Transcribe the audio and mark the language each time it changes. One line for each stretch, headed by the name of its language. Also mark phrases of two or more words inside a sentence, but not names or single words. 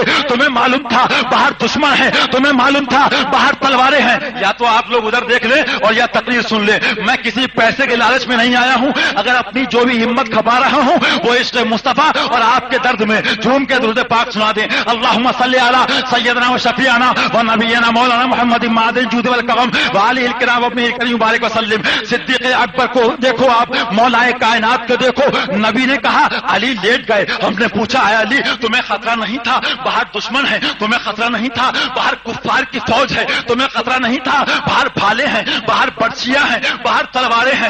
Urdu: تمہیں معلوم تھا باہر دشمن ہے، تمہیں معلوم تھا باہر تلواریں ہیں. یا تو آپ لوگ ادھر دیکھ لیں اور یا تقریر سن لیں. میں کسی پیسے کے لالچ میں نہیں آیا ہوں. اگر اپنی جو بھی ہمت کھپا رہا ہوں وہ عشق مصطفیٰ اور آپ کے درد میں جھوم کے درود پاک سنا دیں.
Arabic: اللہم صلی علی سیدنا و شفیعنا و نبینا مولانا محمد مادن جود والکرم وعلی الکرام وابن الکریم مبارک وسلم.
Urdu: صدیق اکبر کو دیکھو، آپ مولائے کائنات کو دیکھو. نبی نے کہا علی لیٹ گئے. ہم نے پوچھا اے علی تمہیں خطرہ نہیں تھا باہر دشمن ہے؟ تمہیں خطرہ نہیں تھا باہر کفار کی فوج ہے؟ تمہیں خطرہ نہیں تھا باہر بھالے ہیں، باہر برچیاں ہیں، باہر تلواریں ہیں؟